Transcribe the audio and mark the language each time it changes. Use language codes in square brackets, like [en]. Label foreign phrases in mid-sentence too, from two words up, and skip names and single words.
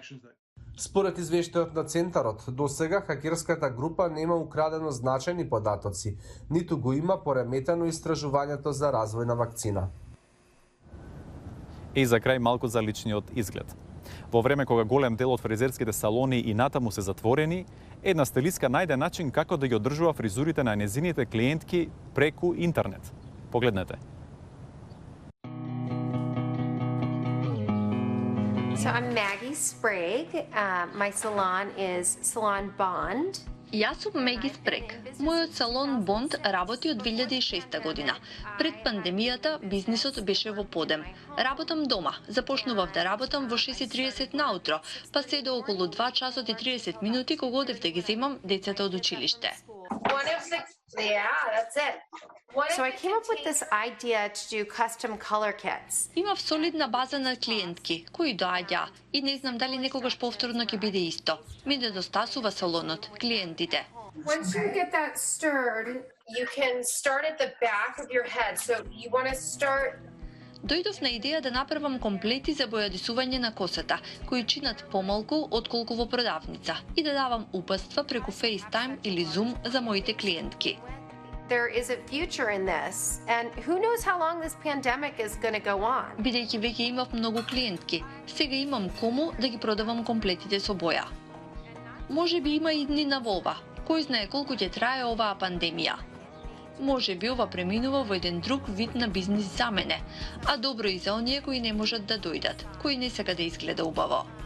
[mk] Според извештајот на Центарот, досега хакерската група нема украдено значајни податоци, ниту го има пореметено истражувањето за развој на вакцина. И за крај малку за личниот изглед. Во време кога голем дел од фризерските салони и натаму се затворени, една стилистка најде начин како да ги одржува фризурите на незините клиентки преку интернет. Погледнете. [en] So I'm Maggie Sprague. My salon is Salon Bond. [mk] Јас сум Меги Спрег. Мојот салон Бонд работи од 2006 година. Пред пандемијата бизнисот беше во подем. Работам дома. Започнував да работам во 6:30 наутро, па се до околу 2 часот и 30 минути кога одев да ги земам децата од училиште. [en] So I came up with this idea to do custom color kits. [mk] Имав солидна база на клиентки кои доаѓа и не знам дали некогаш повторно ќе биде исто. Ми недостасува салонот, клиентите. [en] Once you get that stirred, you can start at the back of your head. So you want to start. [mk] Дојдов на идеја да направам комплети за бојадисување на косата, кои чинат помалку отколку во продавница, и да давам упатства преку FaceTime или Zoom за моите клиентки. [en] There is a future in this, and who knows how long this pandemic is going to go on. [mk] Бидејќи веќе имав многу клиентки, сега имам кому да ги продавам комплетите со боја. Може би има и дни на вова, кој знае колку ќе трае оваа пандемија. Може би ова преминува во еден друг вид на бизнис за мене, а добро и за оние кои не можат да дојдат, кои не сака да изгледа убаво.